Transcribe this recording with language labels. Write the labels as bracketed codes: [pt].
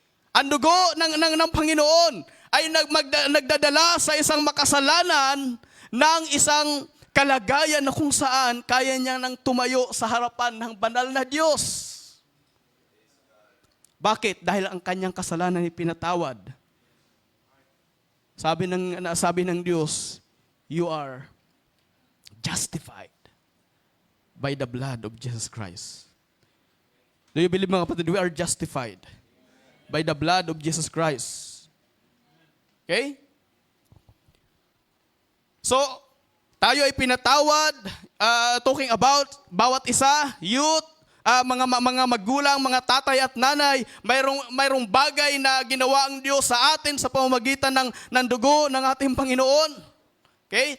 [tl] Ang dugo ng Panginoon ay nagdadala sa isang makasalanan ng isang kalagayan na kung saan kaya niya nang tumayo sa harapan ng banal na Diyos. Bakit? Dahil ang kanyang kasalanan ay pinatawad. Sabi ng Diyos, [en] you are justified by the blood of Jesus Christ. Do you believe, [tl] mga kapatid, [en] we are justified by the blood of Jesus Christ? Okay? [tl] So, tayo ay pinatawad, [en] talking about [tl] bawat isa, youth, mga magulang, mga tatay at nanay, mayroong bagay na ginawa ang Diyos sa atin sa pamamagitan ng dugo ng ating Panginoon. Okay?